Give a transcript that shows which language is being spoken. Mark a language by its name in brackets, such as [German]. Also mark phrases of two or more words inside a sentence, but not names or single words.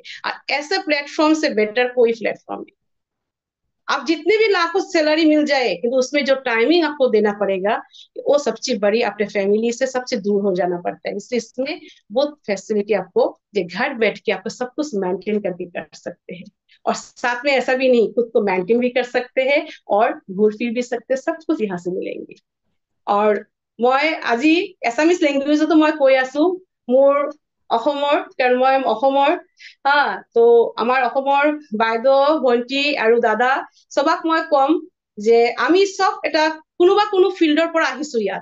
[Hindi] और ऐसे प्लेटफॉर्म से बेटर कोई प्लेटफॉर्म नहीं। आप जितने भी लाखों सैलरी मिल जाए, किंतु उसमें जो टाइमिंग आपको देना पड़ेगा, वो सबसे बड़ी, अपने फैमिली से सबसे दूर हो जाना पड़ता है, इसलिए इसमें बहुत फैसिलिटी आपको, जो घर बैठ के आपको सब कुछ मेंटेन करके कर सकते हैं। और साथ में ऐसा भी नहीं, खुद को मेंटेन भी कर सकते हैं और घूर फिर भी सकते हैं, सब कुछ यहाँ से मिलेंगे। [Assamese] और মই আজি [English] Assamese languageতো [Assamese] মই কৈ আছো মোৰ অসমৰ, কাৰণ মই অসমৰ, হা। তো আমাৰ অসমৰ বাইদেউ ভন্টি আৰু দাদা সবাক মই কম যে আমি সব এটা কোনোবা কোনো ফিল্ডৰ পৰা আহিছো ইয়াত।